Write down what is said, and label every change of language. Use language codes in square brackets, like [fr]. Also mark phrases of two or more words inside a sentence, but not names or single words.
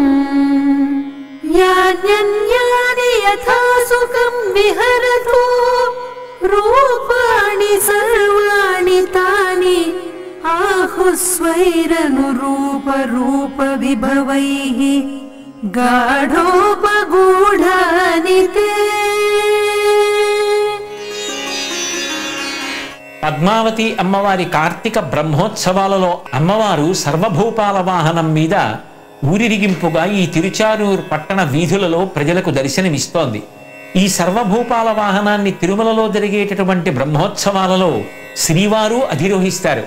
[sa] यान्यन्यानि यथा सुखं विहरतु रूपाणि सर्वाणि तानि आहुस्वैरनुरूपरूपविभवैः गाढोपगूढानि ते। [te] పద్మావతి అమ్మవారి కార్తీక బ్రహ్మోత్సవాలలో అమ్మవారు సర్వభూపాల వాహనం మీద ఊరిరిగింపుగా ఈ తిరుచానూరు పట్టణ వీధులలో ప్రజలకు దర్శనమిస్తోంది. ఈ సర్వభూపాల వాహనాన్ని తిరుమలలో జరిగేటటువంటి బ్రహ్మోత్సవాలలో శ్రీవారు అధిరోహిస్తారు.